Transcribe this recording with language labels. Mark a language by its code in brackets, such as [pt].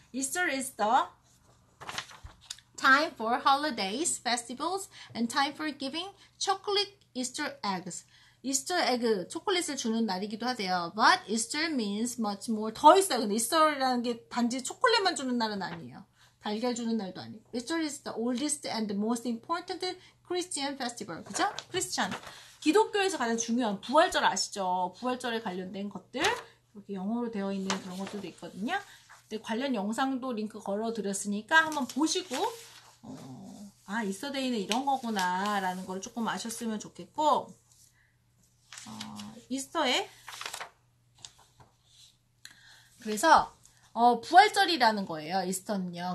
[en] Easter is the time for holidays, festivals, and time for giving chocolate Easter eggs. [ko] 이스터 에그, 초콜릿을 주는 날이기도 하대요. [en] But Easter means much more. [ko] 더 있어요. 근데 이스터라는 게 단지 초콜릿만 주는 날은 아니에요. 달걀 주는 날도 아니고. [en] Easter is the oldest and the most important Christian festival. [ko] 그죠? 크리스찬. 기독교에서 가장 중요한 부활절 아시죠? 부활절에 관련된 것들. 이렇게 영어로 되어 있는 그런 것들도 있거든요. 근데 관련 영상도 링크 걸어드렸으니까 한번 보시고, 이스터데이는 이런 거구나 라는 걸 조금 아셨으면 좋겠고, 이스터에 그래서 부활절이라는 거예요. 이스터는요.